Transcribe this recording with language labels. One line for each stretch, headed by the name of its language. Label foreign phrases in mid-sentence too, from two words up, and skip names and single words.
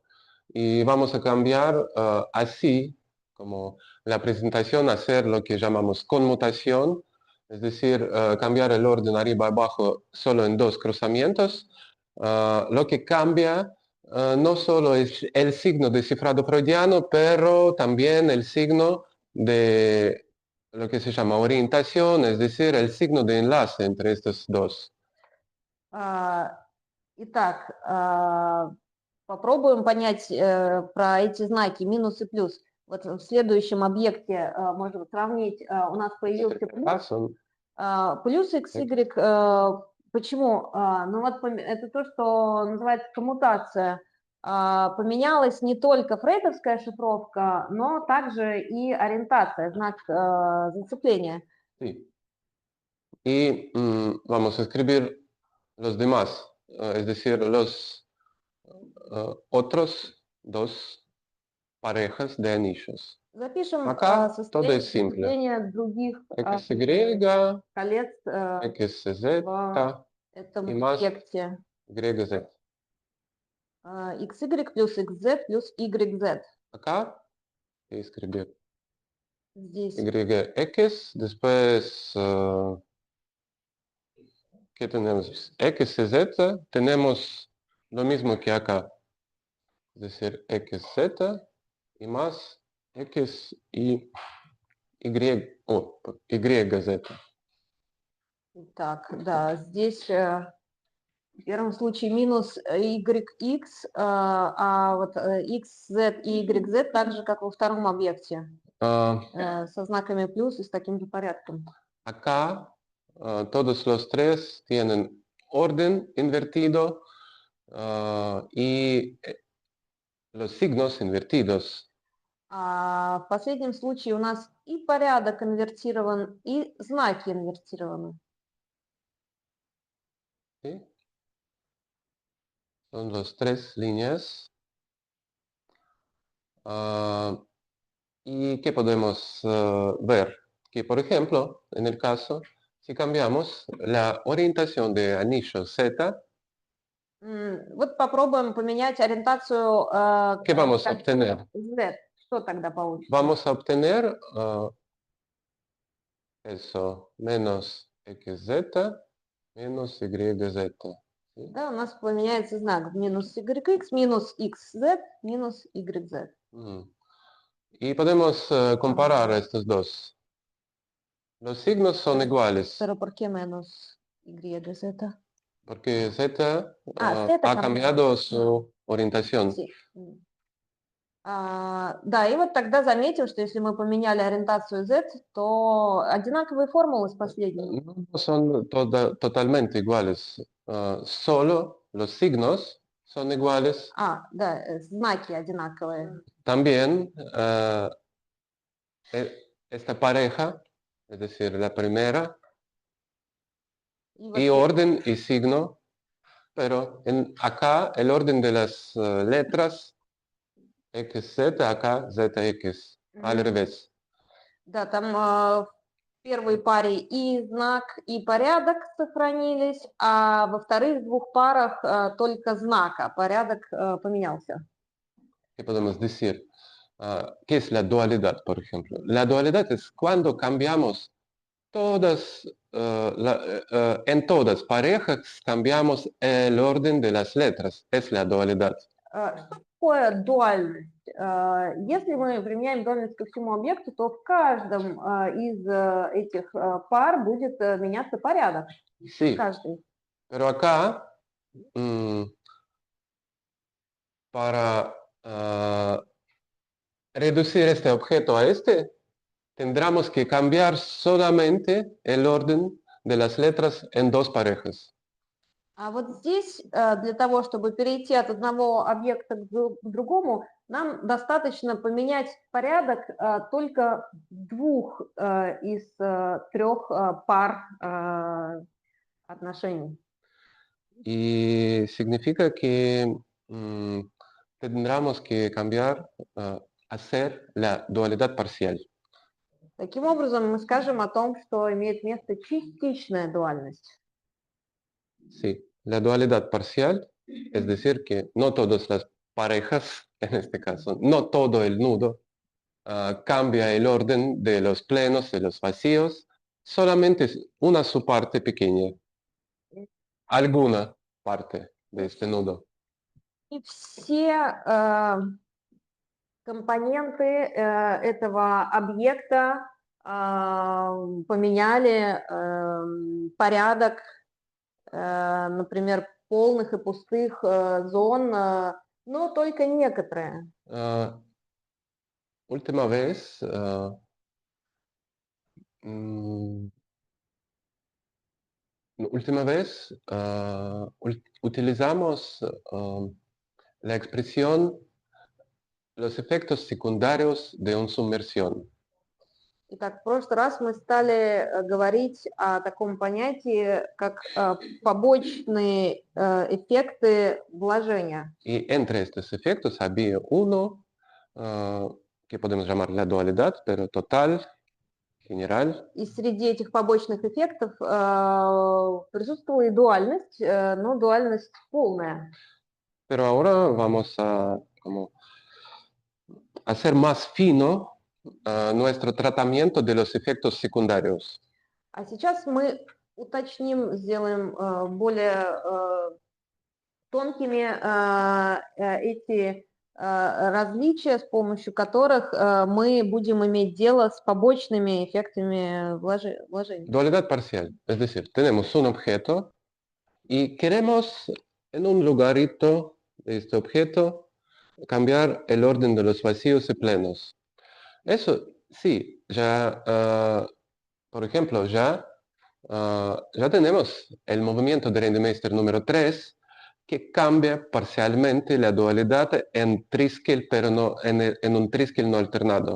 Spanish: Y vamos a cambiar así, como la presentación, hacer lo que llamamos conmutación, es decir, cambiar el orden arriba y abajo solo en dos cruzamientos. Lo que cambia no solo es el signo de cifrado freudiano, pero también el signo de lo que se llama orientación, es decir, el signo de enlace entre estos dos.
Russian: Итак, попробуем понять про эти знаки минус и плюс. Вот в следующем объекте можем сравнить. У нас появился плюс x, y. Почему? Ну вот это то, что называется коммутация. Поменялась не только фрейдовская шифровка, но также и ориентация, знак зацепления.
Spanish: Sí. Y vamos a escribir los demás, es decir, los otros dos parejas de anillos.
Russian: Запишем
Spanish: Acá todo es simple.
Russian: состояние других XY, колец XZ в этом
Spanish: y más
Russian: объекте. YZ. XY плюс XZ плюс YZ.
Spanish: Acá voy a escribir
Russian: Здесь.
Spanish: YX, después, ¿qué tenemos? XZ, tenemos lo mismo que acá, es decir, XZ y más X y YZ.
Russian: Так, да, здесь в первом случае минус YX, а вот XZ и YZ так же, как во втором объекте, со знаками плюс и с таким же порядком.
Spanish: Acá todos los tres tienen orden invertido y los signos invertidos.
Russian: В последнем случае у нас и порядок инвертирован, и знаки инвертированы.
Spanish: ¿Sí? Son las tres líneas. ¿Y qué podemos ver? Que, por ejemplo, en el caso, si cambiamos la orientación de anillo Z,
Russian: Вот попробуем поменять ориентацию
Spanish: ¿qué vamos a obtener?
Russian: Z. Что тогда получится?
Spanish: Vamos a obtener eso, menos XZ, menos YZ. ¿Sí?
Russian: Да, у нас поменяется знак минус YX, минус XZ, минус YZ.
Spanish: Y podemos comparar estos dos. Los signos son iguales, Pero ¿por qué menos Y, Z? porque Z Z ha cambiado su orientación. Sí.
Russian: Да, и вот тогда заметим, что если мы поменяли ориентацию Z, то одинаковые формулы с последними.
Spanish: No son totalmente iguales. Solo los signos son iguales.
Russian: Да, знаки одинаковые.
Spanish: También esta pareja, es decir, la primera,
Russian: И
Spanish: y
Russian: вот
Spanish: orden y signo, pero acá el orden de las letras XZ, acá ZX, al revés.
Russian: Да, там в первой паре и знак, и порядок сохранились, а во вторых двух парах только знак, а порядок поменялся.
Spanish: ¿Qué podemos decir? ¿Qué es la dualidad, por ejemplo? La dualidad es cuando cambiamos todas, en todas parejas cambiamos el orden de las letras. Es la dualidad.
Russian: Что такое дуальность? Если мы применяем дуальность ко всему объекту, то в каждом из этих пар будет меняться порядок.
Spanish: Sí,
Russian: Каждый.
Spanish: pero acá, para reducir este objeto a este, tendremos que cambiar solamente el orden de las letras en dos parejas.
Russian: А вот здесь для того, чтобы перейти от одного объекта к другому, нам достаточно поменять порядок только двух из трех пар отношений.
Spanish: Y significa que tendremos que cambiar, hacer la dualidad parcial.
Russian: Таким образом, мы скажем о том, что имеет место частичная дуальность.
Spanish: Sí, la dualidad parcial, es decir, que no todas las parejas, en este caso, no todo el nudo, cambia el orden de los plenos, de los vacíos, solamente es una su parte pequeña, alguna parte de este nudo.
Russian: И все компоненты этого объекта поменяли порядок, например, полных и пустых зон, но только некоторые.
Spanish: Última vez, última vez utilizamos la expresión los efectos secundarios de una sumersión.
Russian: Итак, в прошлый раз мы стали говорить о таком понятии, как побочные эффекты вложения.
Spanish: Y entre estos efectos había uno que podemos llamar la dualidad, pero total, general.
Russian: И среди этих побочных эффектов присутствовала и дуальность, но дуальность полная.
Spanish: Pero ahora vamos a como, hacer más fino nuestro tratamiento de los efectos secundarios.
Russian: А сейчас мы уточним, сделаем более тонкими эти различия, с помощью которых мы будем иметь дело с побочными эффектами вложений.
Spanish: Dualidad parcial, es decir, tenemos un objeto y queremos en un lugarito de este objeto cambiar el orden de los vacíos y plenos. Eso sí, ya, por ejemplo, ya tenemos el movimiento de Rendemeister número 3 que cambia parcialmente la dualidad en triskel, pero no en un triskel no alternado.